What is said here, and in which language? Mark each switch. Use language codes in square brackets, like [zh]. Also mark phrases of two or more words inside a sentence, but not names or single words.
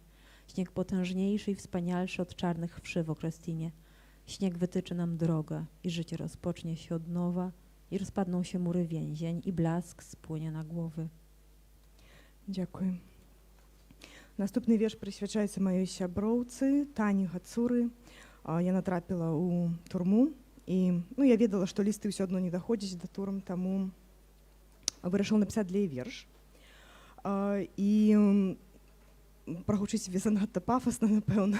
[pl] Śnieg potężniejszy i wspanialszy od czarnych wszy w Okrestinie. Śnieg wytyczy nam drogę i życie rozpocznie się od nowa i rozpadną się mury więzień i blask spłynie na głowy. Dziękuję. Następny wiersz [be] прысвячаецца маёй сяброўцы Тані Гацуры. Яна трапіла ў турму і я ведала, што лісты ўсё адно не даходзяць да турм, таму вырашыла напісаць для яе верш. І прагучыць занадта пафасна, напэўна.